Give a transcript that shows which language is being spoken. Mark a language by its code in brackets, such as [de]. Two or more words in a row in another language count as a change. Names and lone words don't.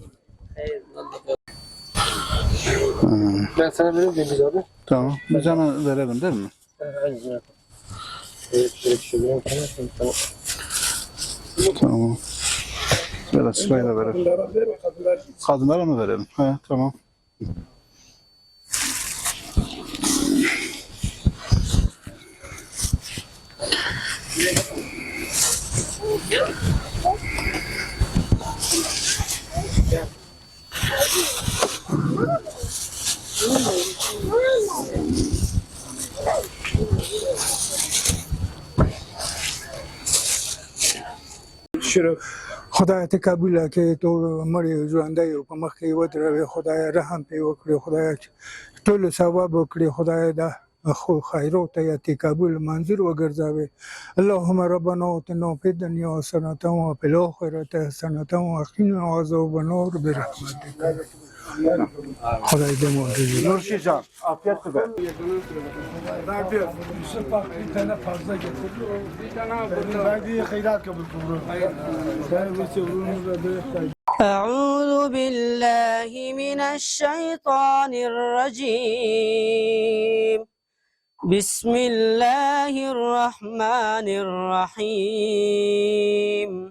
[tr] Ben sana verir miyim abi? Tamam. Biz hemen verelim değil mi? Tamam. Böyle sırayla verelim. Kadınlara mı verelim? He, tamam. [ps] خدای ته قبول کړي ته مړی ژوندی او په مخ کې ودروي خدای رحم پې وکړي خدای ټول ثواب وکړي خدای دا خو خیرو ته یې قبول منظور وګرځوي [ar] اللهم ربنا اتنا فی الدنیا حسنة وفی الآخرة حسنة وقنا عذاب النار برحمتک [ps] خدای دې مو [tr] Nurşican, afiyet olsun. bir tane fazla getirdi. Verdiği hayrat kabul kıldı. [ar] أعوذ بالله من الشيطان الرجيم. بسم الله الرحمن الرحيم.